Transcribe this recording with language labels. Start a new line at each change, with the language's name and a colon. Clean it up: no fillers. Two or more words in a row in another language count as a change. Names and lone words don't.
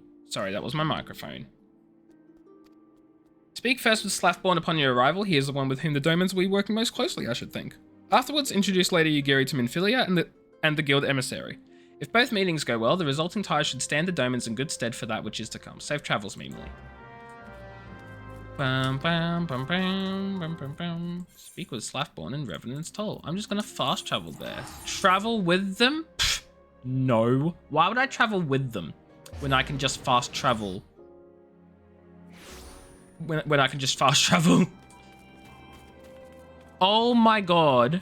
English: Sorry, that was my microphone. Speak first with Slathborn upon your arrival. He is the one with whom the Domans will be working most closely, I should think. Afterwards, introduce Lady Yugiri to Minfilia and the guild emissary. If both meetings go well, the resulting ties should stand the Domans in good stead for that which is to come. Safe travels, Mimily. Bam, bam, bam, bam, bam, bam, bam. Speak with Slathborn and Revenant's Toll. I'm just gonna fast travel there. Travel with them? Pfft, no. Why would I travel with them when I can just fast travel? When I can just fast travel? Oh my god.